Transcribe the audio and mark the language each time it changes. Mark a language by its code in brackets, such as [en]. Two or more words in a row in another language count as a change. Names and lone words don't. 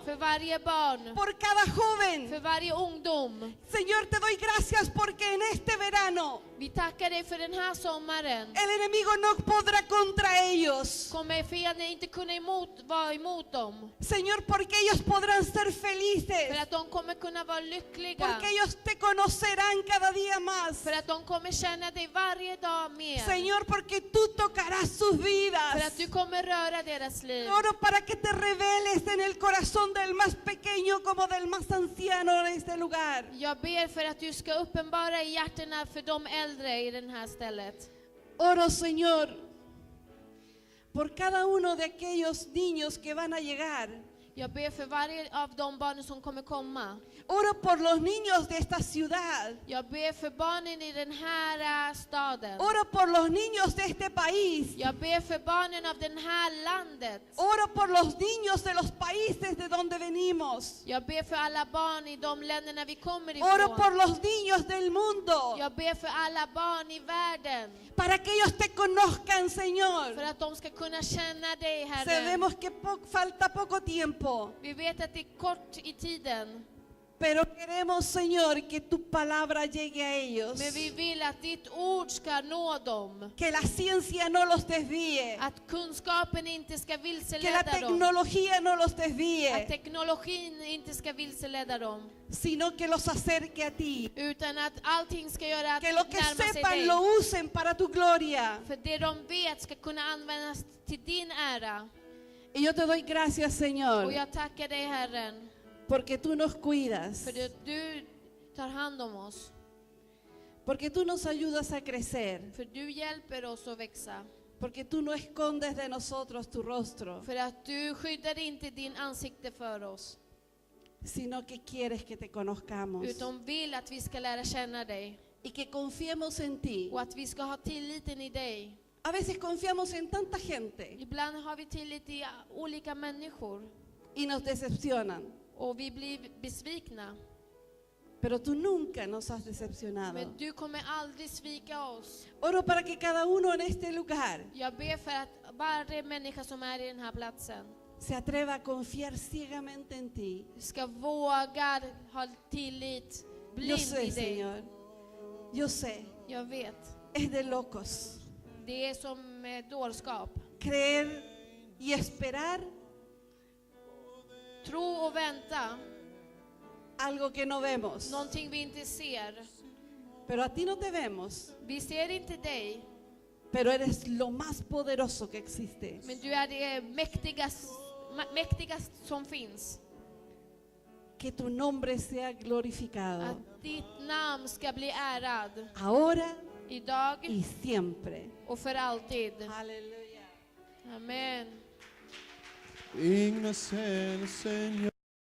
[sv] för varje barn, [es] por cada joven. [sv] för varje ungdom. [es] Señor, te doy gracias porque en este verano [sv] Vi tackar dig för den här sommaren. [es] el enemigo no podrá contra ellos. [sv] Kommer fienden inte kunna vara emot dem. [es] Señor, porque ellos podrán ser [sv] För [es] felices, [sv] att de kommer kunna vara lyckliga. [es] porque ellos te conocerán cada día más. [sv] För att de kommer känna dig varje dag mer. [es] Señor, porque tú tocarás sus [sv] För [es] vidas. [sv] att du kommer röra deras liv. [es] Oro para que te reveles en el corazón del más pequeño como del más anciano en este lugar. [sv] Jag ber för att du ska uppenbara i hjärtorna för de äldre i det här stället. [es] Oro, Señor, por cada uno de aquellos niños que van a llegar. [sv] Jag ber för varje av de barnen som kommer komma. [es] Oro por los niños de esta ciudad. [sv] Jag ber för barnen i den här staden. [es] Oro por los niños de este país. [sv] Jag ber för barnen av den här landet. [es] Oro por los niños de los países de donde venimos. [sv] Jag ber för alla barn i de länderna vi kommer [es] Oro [sv] ifrån. [es] por los niños del mundo. [sv] Jag ber för alla barn i världen. [es] Para que ellos te conozcan, [sv] För [es] Señor. [sv] att de ska kunna känna dig, Herre. [es] Sabemos que falta poco tiempo. [sv] Vi vet att det är kort i tiden. [es] Pero queremos, Señor, que tu palabra llegue a ellos. [sv] Men vi vill att ditt ord ska nå dem. [es] Que la ciencia no los desvíe. [sv] Att kunskapen inte ska [es] Que la [sv] vilseleda dem. [es] tecnología no los [sv] Att [es] desvíe. [sv] teknologin inte ska vilseleda dem. [es] Sino que los acerque a ti. [sv] Utan att allting ska göra att [es] Que lo que [sv] närma sig [es] sepan [sv] dig. [es] lo usen para tu gloria. [sv] För det de vet ska kunna användas till din ära. [es] Y yo te doy gracias, [sv] Och [es] Señor, [sv] jag tackar dig, Herren, [es] porque tú nos cuidas, [sv] för att du tar hand om oss. [es] porque tú nos ayudas a crecer, [sv] För du hjälper oss att växa. [es] porque tú no escondes de nosotros tu rostro, [sv] För att du skyddar inte din ansikte för oss, [es] sino que quieres que te conozcamos [sv] utan vill att vi ska lära känna dig [es] y que confiemos en ti. [sv] och att vi ska ha tilliten i dig. [es] A veces confiamos en tanta gente [sv] Ibland har vi tillit i olika människor [es] y nos decepcionan, [sv] och vi blir besvikna. [es] pero tú nunca nos has decepcionado. [sv] Men du kommer aldrig svika oss. [es] Oro para que cada uno en este lugar [sv] Jag ber för att varje människa som är i den här platsen [es] se atreva a confiar ciegamente en ti. [sv] ska våga ha tillit [es] Yo [sv] blind [es] sé, [sv] i dig. [es] Señor, yo sé, [sv] Jag vet. [es] es de locos [sv] Det är som dårskap. [es] creer y esperar [sv] Tro och vänta. [es] algo que no vemos. [sv] Någonting vi inte ser. [es] Pero a ti no te vemos, [sv] Vi ser inte dig, [es] pero eres lo más poderoso que existe. [sv] men du är det mäktigast som finns. [es] Que tu nombre sea glorificado [sv] Att ditt namn ska bli ärad [es] ahora [sv] idag [es] y siempre. [sv] och för alltid. [es] Aleluya. [sv] Amen. [es] Digno es el Señor.